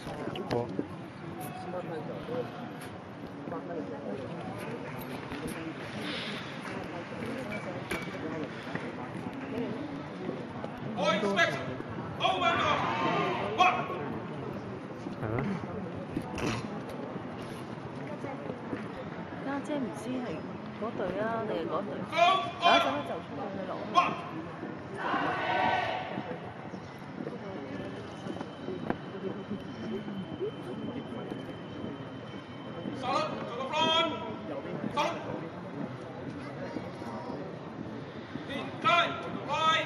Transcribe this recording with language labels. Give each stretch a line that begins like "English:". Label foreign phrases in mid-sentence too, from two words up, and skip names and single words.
Cantonese: 好。係咩？家姐唔知係嗰隊啊，定係嗰隊？等一陣咧就出去落。
English: Solid to the front. Solid. Incline to the right.